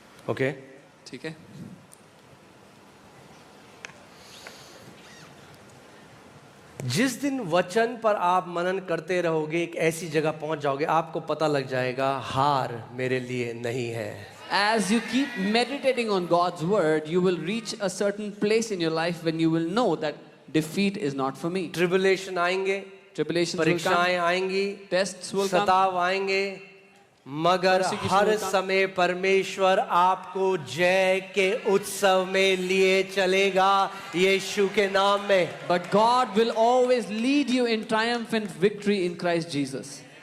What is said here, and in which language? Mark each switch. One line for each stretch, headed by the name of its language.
English: Okay?
Hindi: ठीक है. जिस दिन वचन पर आप मनन करते रहोगे, एक ऐसी जगह पहुंच जाओगे, आपको पता लग जाएगा हार मेरे लिए नहीं है.
English: As you keep meditating on God's word, you will reach a certain place in your life when you will know that defeat is not for me.
Hindi: Tribulation आएंगे,
English: Tribulations will come,
Hindi: परीक्षाएं आएंगी,
English: tests will come,
Hindi: सताव आएंगे, मगर
English: Persecution
Hindi: हर
English: will come.
Hindi: समय परमेश्वर आपको जय के उत्सव में लिए चलेगा, यीशु के नाम में.
English: but God will always lead you in triumphant victory in Christ Jesus.